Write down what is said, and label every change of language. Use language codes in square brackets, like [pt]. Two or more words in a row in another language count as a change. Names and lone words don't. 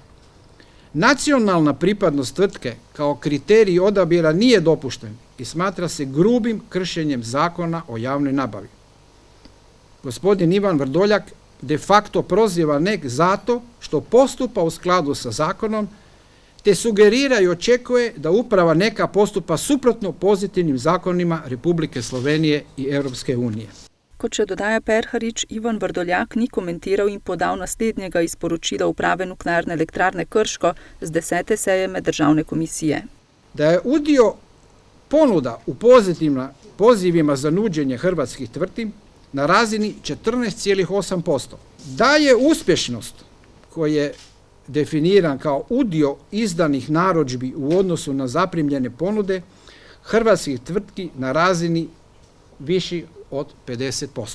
[hr] Nacionalna pripadnost tvrtke kao kriterij odabira nije dopušten i smatra se grubim kršenjem Zakona o javnoj nabavi. Gospodin Ivan Vrdoljak de facto proziva NEK zato što postupa u skladu sa zakonom, te sugerira i očekuje da uprava NEK-a postupa suprotno pozitivnim zakonima Republike Slovenije i Europske unije. [sl] Kot še dodaja Perharič, Ivan Vrdoljak ni komentiral in podal naslednjega iz poročila uprave Nuklearne elektrarne Krško z 10. seje Meddržavne komisije. [hr] Da je udio ponuda u pozivima za nuđenje hrvatskih tvrtki na razini 14,8%. Da je uspješnost koja je definiran kao udio izdanih narudžbi u odnosu na zaprimljene ponude hrvatskih tvrtki na razini viši od 50%.